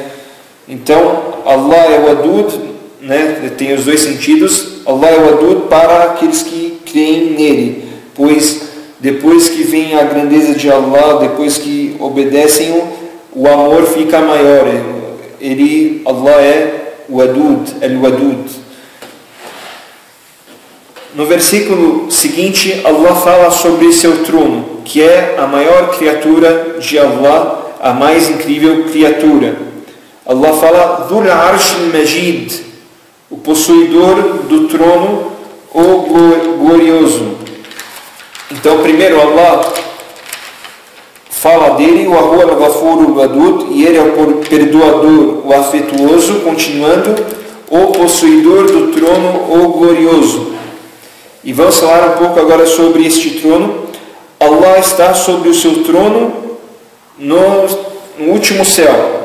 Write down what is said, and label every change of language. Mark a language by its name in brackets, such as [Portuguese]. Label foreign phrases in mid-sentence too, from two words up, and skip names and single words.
[Portuguese] Então Allah é o wadud, né? Tem os dois sentidos. Allah é o wadud para aqueles que creem nele, pois depois que vem a grandeza de Allah, depois que obedecem, o amor fica maior. Allah é o wadud, al-wadud. No versículo seguinte, Allah fala sobre seu trono, que é a maior criatura de Allah, a mais incrível criatura. Allah fala [Arabic] ذو العرش المجيد, [Portuguese] o possuidor do trono, o glorioso. Então, primeiro Allah fala dele, o [Arabic] هو الغفور الودود, [Portuguese] e ele é o perdoador, o afetuoso, continuando, o possuidor do trono, o glorioso. E vamos falar um pouco agora sobre este trono. Allah está sobre o seu trono no último céu.